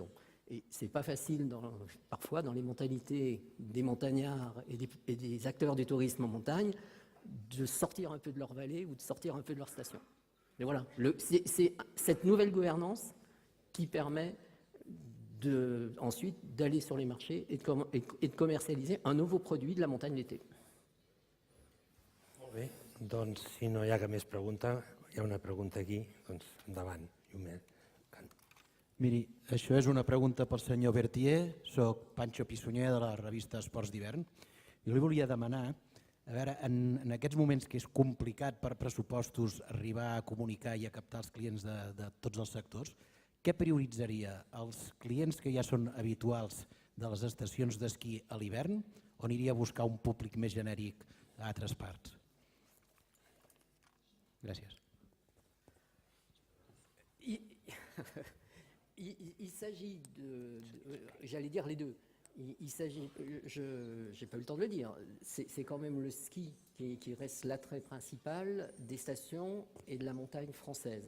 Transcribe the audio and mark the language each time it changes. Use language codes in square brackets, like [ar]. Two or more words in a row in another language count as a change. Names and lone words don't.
[fr] Et c'est pas facile parfois dans les mentalités des montagnards et des acteurs du tourisme en montagne de sortir un peu de leur vallée ou de sortir un peu de leur station. Mais voilà, c'est cette nouvelle gouvernance qui permet ensuite d'aller sur les marchés et de commercialiser un nouveau produit de la montagne l'été. [ca] Molt bé, doncs si no hi ha cap més pregunta, hi ha una pregunta aquí, doncs endavant. Miri, això és una pregunta pel senyor Berthier. Soc Pancho Pissunyer de la revista Esports d'Hivern. Jo li volia demanar, a veure, en aquests moments que és complicat per pressupostos arribar a comunicar i a captar els clients de tots els sectors, què prioritzaria? Els clients que ja són habituals de les estacions d'esquí a l'hivern o aniria a buscar un públic més genèric a altres parts? Gràcies. [fr] Il s'agit j'allais dire les deux. Il s'agit, je n'ai pas eu le temps de le dire, c'est quand même le ski qui reste l'attrait principal des stations et de la montagne française.